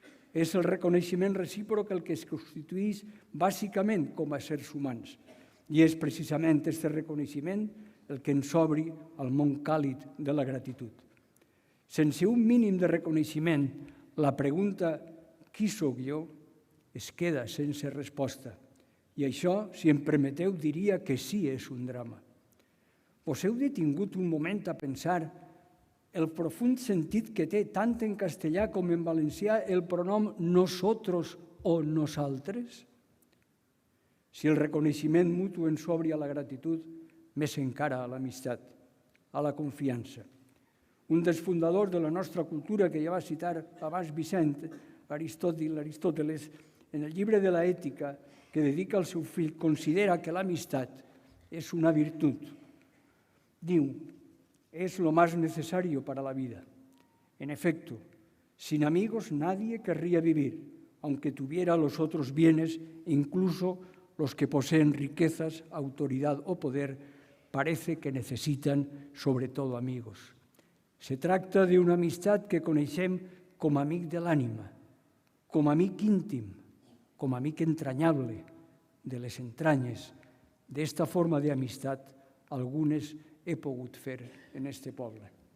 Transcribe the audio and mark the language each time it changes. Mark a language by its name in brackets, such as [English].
[Catalan] És el reconeixement recíproc el que es constitueix bàsicament com a éssers humans. I és precisament aquest reconeixement el que ens obri al món càlid de la gratitud. Sense un mínim de reconeixement, la pregunta «qui sóc jo?» es queda sense resposta. I això, si em permeteu, diria que sí és un drama. Vos heu detingut un moment a pensar el profund sentit que té tant en castellà com en valencià el pronom nosotros o nosaltres? Si el reconeixement mutu ens obri a la gratitud, més encara a l'amistat, a la confiança. Un dels fundadors de la nostra cultura, que ja va citar abans Vicent, Aristóteles, en el llibre de l'Ètica que dedica al seu fill, considera que l'amistat és una virtut. Diu, [Spanish] es lo más necesario para la vida. En efecto, sin amigos nadie querría vivir, aunque tuviera los otros bienes, incluso los que poseen riquezas, autoridad o poder, parece que necesitan sobre todo amigos. [Catalan] Se tracta d'una amistat que coneixem com a amic de l'ànima, com a amic íntim, com a amic entranyable, de les entranyes. D'esta forma d'amistat, algunes he pogut fer en este poble.